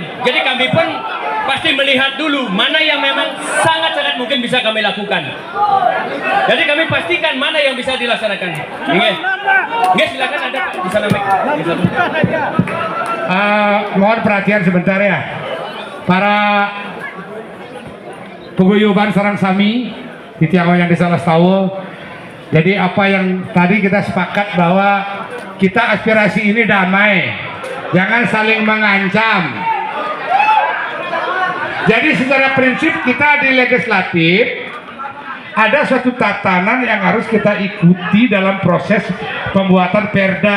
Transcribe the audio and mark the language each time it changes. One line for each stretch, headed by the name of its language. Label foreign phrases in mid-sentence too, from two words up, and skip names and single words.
Indonesian: Jadi kami pun pasti melihat dulu mana yang memang sangat-sangat mungkin bisa kami lakukan. Jadi kami pastikan mana yang bisa dilaksanakan. Nggih, silakan ada Pak di sana. Mohon perhatian sebentar ya. Para paguyuban
Balinese: sareng sami
Indonesian: di Tiangoyang Desa Lestawo. Jadi apa yang tadi kita sepakat bahwa kita aspirasi ini damai, jangan saling mengancam. Jadi secara prinsip kita di legislatif ada suatu tatanan yang harus kita ikuti dalam proses pembuatan perda.